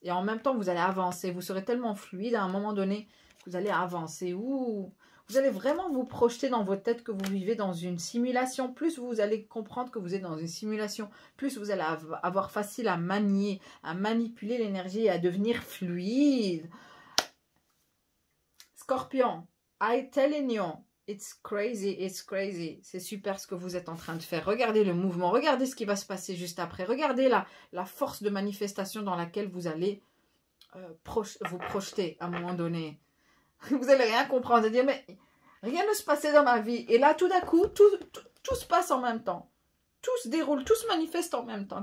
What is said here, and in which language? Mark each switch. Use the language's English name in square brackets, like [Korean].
[French] Et en même temps, vous allez avancer. Vous serez tellement fluide à un moment donné que vous allez avancer. Ouh. Vous allez vraiment vous projeter dans votre tête que vous vivez dans une simulation. Plus vous allez comprendre que vous êtes dans une simulation, plus vous allez avoir facile à manier, à manipuler l'énergie et à devenir fluide. [English] Scorpion, I telling you, it's crazy, it's crazy. [French] C'est super ce que vous êtes en train de faire. Regardez le mouvement, regardez ce qui va se passer juste après. Regardez la force de manifestation dans laquelle vous allez vous projeter à un moment donné. Vous n'allez rien comprendre. Vous allez dire, mais rien ne se passait dans ma vie. Et là, tout d'un coup, tout se passe en même temps. Tout se déroule, tout se manifeste en même temps.